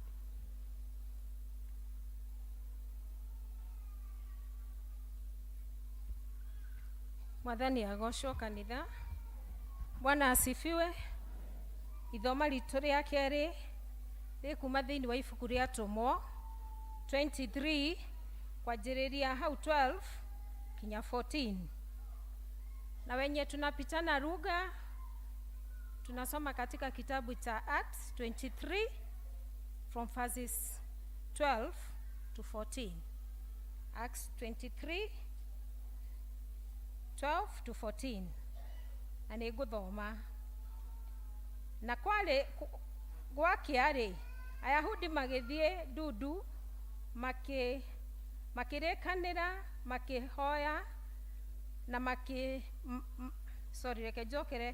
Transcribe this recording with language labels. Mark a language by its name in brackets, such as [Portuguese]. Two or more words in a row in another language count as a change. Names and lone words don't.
[Kikuyu] Mwathani agocwo kanitha. [Swahili] Bwana asifiwe. [Kikuyu] Ithoma ritũ rĩa kerĩ rĩkuma thĩinĩ wa ibuku rĩa Atomo 23 kwanjĩrĩria hau 12 kinya 14. [Swahili] Na wenye tunapitana lugha tunasoma katika kitabu cha Acts 23 [English] from verses 12 to 14. Acts 23 12 to 14. [Kikuyu] Na nĩngũthoma. Na kwale gwakiarĩ Ayahudi magĩthiĩ Ndudu makĩrĩkanĩra makĩhoya na reke njokere.